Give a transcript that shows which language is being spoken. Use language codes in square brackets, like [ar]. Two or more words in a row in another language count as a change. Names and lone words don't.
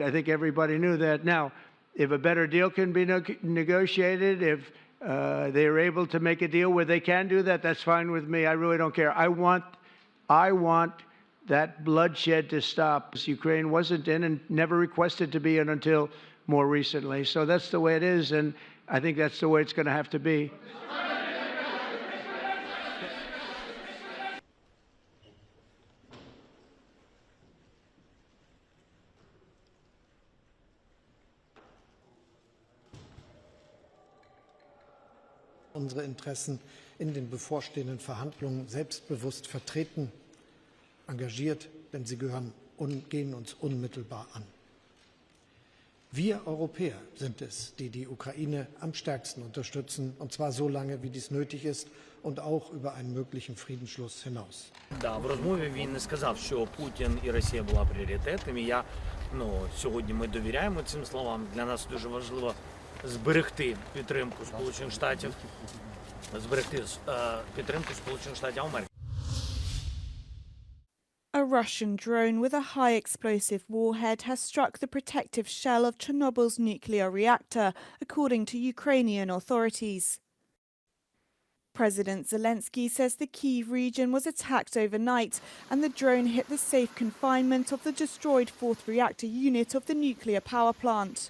[en] I think everybody knew that. Now, if a better deal can be negotiated, if they are able to make a deal where they can do that, that's fine with me. I really don't care. I want that bloodshed to stop. Ukraine wasn't in and never requested to be in until more recently. So that's the way it is, and I think that's the way it's going to have to be. [de] Unsere Interessen in den bevorstehenden Verhandlungen selbstbewusst vertreten, engagiert, denn sie gehen uns unmittelbar an. Wir Europäer sind es, die die Ukraine am stärksten unterstützen, und zwar so lange, wie dies nötig ist, und auch über einen möglichen Friedensschluss hinaus. [uk] В розмові він не сказав, що Путін і Росія була пріоритетом. І сьогодні ми довіряємо цим словам. Для нас дуже важливо зберегти підтримку Сполучених Штатів, Америки. [en] A Russian drone with a high explosive warhead has struck the protective shell of Chernobyl's nuclear reactor, according to Ukrainian authorities. President Zelensky says the Kyiv region was attacked overnight and the drone hit the safe confinement of the destroyed fourth reactor unit of the nuclear power plant.